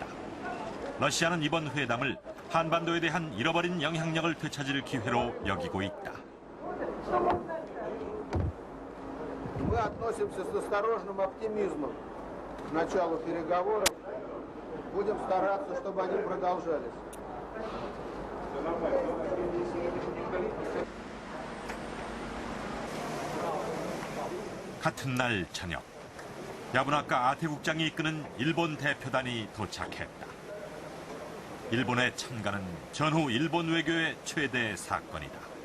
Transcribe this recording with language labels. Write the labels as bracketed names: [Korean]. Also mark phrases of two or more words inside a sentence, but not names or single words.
[Korean] 러시아는 이번 회담을 한반도에 대한 잃어버린 영향력을 되찾을 기회로 여기고 있다. [Russian] Мы относимся с осторожным оптимизмом к началу переговоров. Будем стараться, чтобы они продолжались. [Korean] 같은 날 저녁, 야부나카 아테 국장이 이끄는 일본 대표단이 도착했다. 일본의 참가는 전후 일본 외교의 최대 사건이다.